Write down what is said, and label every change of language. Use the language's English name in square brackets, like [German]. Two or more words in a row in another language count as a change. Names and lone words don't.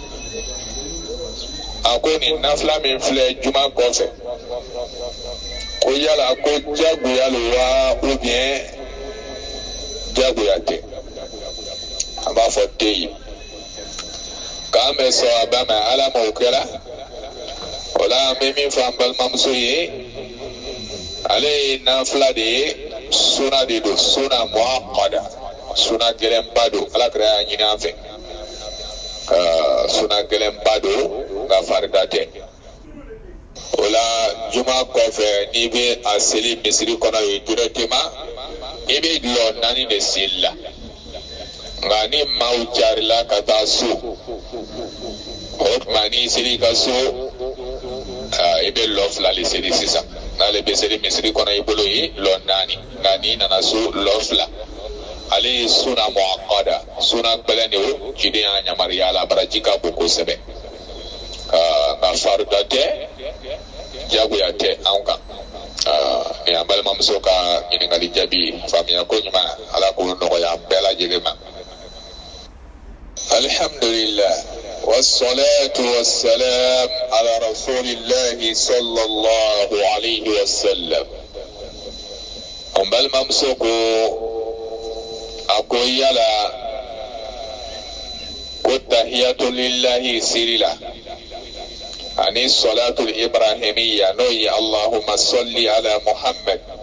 [Bambara] a ko nin nafila min filɛ juma kɔfɛ ko yala ko jagoya lo wa [French] ou bien [Bambara] jagoya tɛ an b'a fɔ tɛ yen k'an bɛ sɔn a ba ma ala m'o kɛra o la an bɛ min fɔ an balimamuso ye ale ye nafila de ye suna de don suna muhakkada suna gɛlɛnba don ala kɛra y'a ɲini an fɛ suna gɛlɛnba don nka farida tɛ o la juma kɔfɛ n'i bɛ a seli misiri kɔnɔ ye directement i bɛ dulɔ 4 de seli la nka ni maaw carila ka taa so o tuma n'i seli ka so i bɛ lɔ 2 de seli sisan n'ale bɛ seli misiri kɔnɔ i bolo ye lɔ 4 nka n'i nana so lɔ 2 ale ye suna muakkada suna gbɛlɛn de o ciden y'a yamaruya la baraji ka bon kosɛbɛ nka farida tɛ jagoya tɛ anw kan nin an balimamuso ka ɲininkali jaabi faamuya ko ɲuman ala k'o nɔgɔya an bɛɛ lajɛlen ma. [Arabic] الحمد لله والصلاة والسلام على رسول الله صلى الله عليه وسلم. [Bambara] an balimamuso ko a ko yala ko [Arabic] التحيات لله [Bambara] siri la ani [Arabic] الصلاة الإبراهيمية [Bambara] n'o ye [Arabic] اللهم صل على محمد